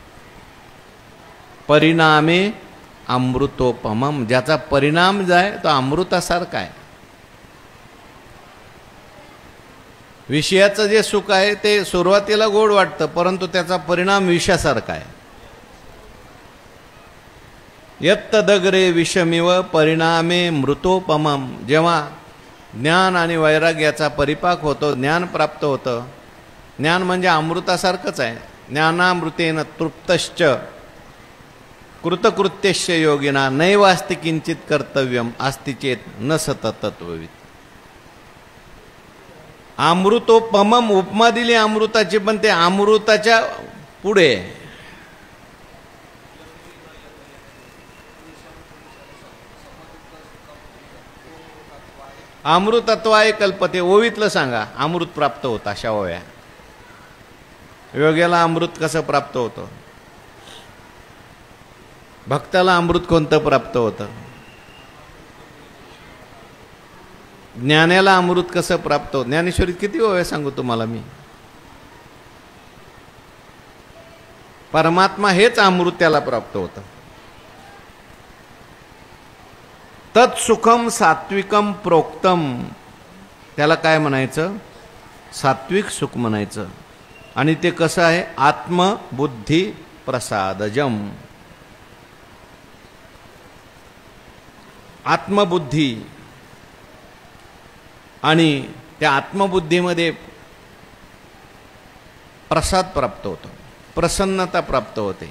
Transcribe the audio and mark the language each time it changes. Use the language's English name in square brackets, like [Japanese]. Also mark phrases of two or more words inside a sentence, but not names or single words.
[Sanskrit] परिणामे अमृतोपमम, [Marathi] ज्याचा परिणाम जाय तो अमृतासारखा आहे. विषयाचं जे सुख आहे ते सुरुवातीला गोड वाटतं, परंतु त्याचा परिणाम विषासारखा आहे. [Sanskrit] यत्तदग्रे विषमिव परिणामे मृतोपमम. [Marathi] जेव्हा ज्ञान आणि वैराग्याचा परिपाक होतो, ज्ञान प्राप्त होतं. ज्ञान म्हणजे अमृतासारखंच आहे. [Sanskrit] ज्ञानामृतेन तृप्तश्च कृतकृत्यश्च योगिना नैवास्ति किंचित कर्तव्यम अस्ति चेत न सततत्ववित. [Marathi] अमृतोपमम उपमा दिली अमृताची, पण ते अमृताच्या पुढे [Sanskrit] अमृतत्वाय कल्पते. [Marathi] ओवीतलं सांगा अमृत प्राप्त होतं अशा ओव्या. योग्याला अमृत कसं प्राप्त होतं, भक्ताला अमृत कोणतं प्राप्त होतं, ज्ञानाला अमृत कसं प्राप्त होतं. ज्ञानेश्वरीत किती ओव्या सांगू तुम्हाला मी. परमात्मा हेच अमृत त्याला प्राप्त होतं. [Sanskrit] तत्सुखम सात्विकम प्रोक्तम, [Marathi] त्याला काय म्हणायचं, सात्विक सुख म्हणायचं. आणि ते कसं आहे, [Sanskrit] आत्मबुद्धी प्रसादजम. [Marathi] आत्मबुद्धी, आणि त्या आत्मबुद्धीमध्ये प्रसाद प्राप्त होतो, प्रसन्नता प्राप्त होते.